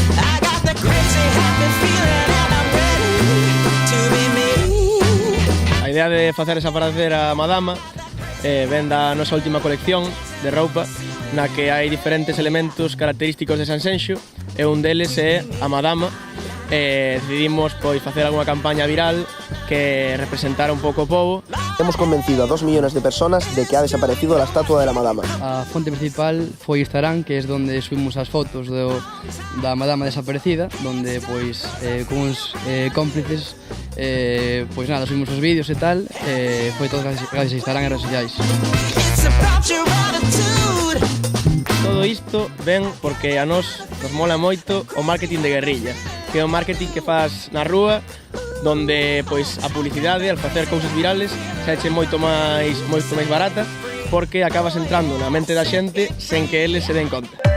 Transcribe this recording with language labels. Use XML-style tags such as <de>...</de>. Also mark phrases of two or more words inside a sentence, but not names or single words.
<gl>A idea de facer desaparecer a Madama ven da nosa última colección de roupa, na que hai diferentes elementos característicos de Sanxenxo e un deles é a Madama. Decidimos facer algunha campaña viral que representara un pouco o povo.</gl> <es>Hemos convencido a 2 millones de personas de que ha desaparecido la estatua de la Madama.</es> <gl>A fonte principal foi Instagram, que é onde subimos as fotos da Madama desaparecida, donde con uns cómplices subimos os vídeos e tal, foi todo gracias a Instagram e redes sociais. Todo isto ven porque a nos mola moito o marketing de guerrilla, que é o marketing que faz na rúa, donde a publicidade, al facer cousas virales, se eche moito máis barata, porque acabas entrando na mente da xente sen que eles se den conta.</gl>